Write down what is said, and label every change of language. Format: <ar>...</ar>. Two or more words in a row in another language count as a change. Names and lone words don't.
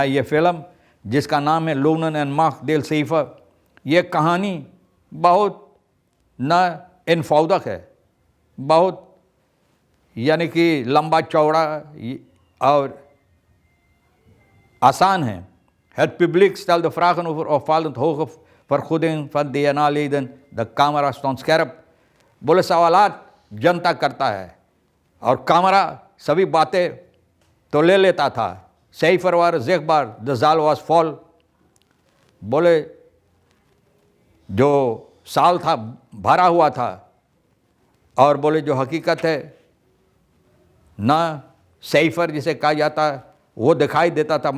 <hns>ये फिल्म जिसका नाम है लोनन एंड मार्क डेल सीफर, ये कहानी बहुत ना इनफौदक है, बहुत यानी कि लंबा चौड़ा और आसान है।</hns> <nl>Het publiek stelde vragen over opvallend hoge vergoeding van DNA-leden, de camera stond scherp।</nl> <hns>बोले सवालात जनता करता है, और कैमरा सभी बातें तो ले लेता था।</hns> <nl>Seyfer waar zichtbaar de zaal was vol,</nl> <hns>बोले जो साल था भरा हुआ था, और बोले जो हकीकत है ना सैफर जिसे कहा जाता है वो दिखाई देता था।</hns>